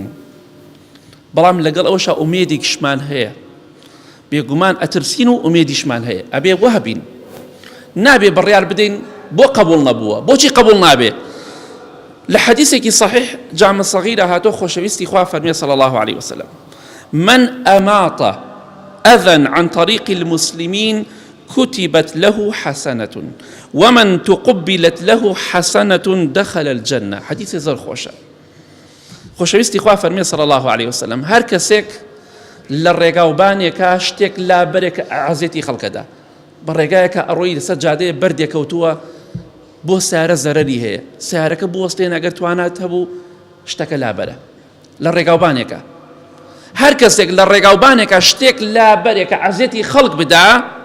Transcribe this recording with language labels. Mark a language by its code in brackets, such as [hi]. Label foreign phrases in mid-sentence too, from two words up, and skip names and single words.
[ckb] بەڵام لەگەڵ ئەوەشە ئومێدێکیشمان هەیە، بێگومان ئەترسین و ئومێدیشمان هەیە، ئەبێ وە بین، نابێ بڕیار بدەین بۆ قبول نەبووە. بۆچی قبول نابێ؟ لە حەدیثێکی صحیح جامع صغیرە هاتۆ، خۆشەویستی خوا فەرمێ [ar] صلی الله علیه وسلم، من أماط أذى عن طريق المسلمين كتبت له حسنة ومن تقبلت له حسنة دخل الجنة. [ckb] حديث زر خوشة. خۆشەویستی خوا فەرمێ [ar] صلی الله علیه وسلم، [ckb] هەر کەسێک لە ڕێگاوبانێکە شتێک لا بەرێک عەزێتی خەڵکەدا بە ڕێگایەکە ئەڕۆی لەسەر جادەیە بەردێکەوتووە بۆ سیارە زەرەری هەیە سیارەکە بوەستێن ئەگەر توانات هەبوو شتەکە لابەرە لە ڕێگاوبانێکە هەر کەسێک لە ڕێگاوبانێکە شتێک لابەرێکە عەزێتی خەڵک بدا